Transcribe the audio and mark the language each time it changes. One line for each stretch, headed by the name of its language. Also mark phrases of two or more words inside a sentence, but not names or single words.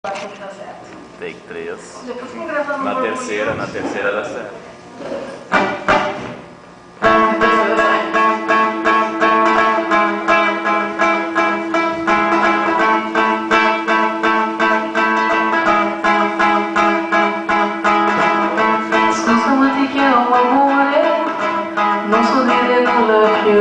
Portuguese: Tem que dar certo.
English: Take 3.
Portuguese: Depois que gravamos Na terceira dá certo.
Italian: Scusa ma ti chiamo amore, non so dire nulla più.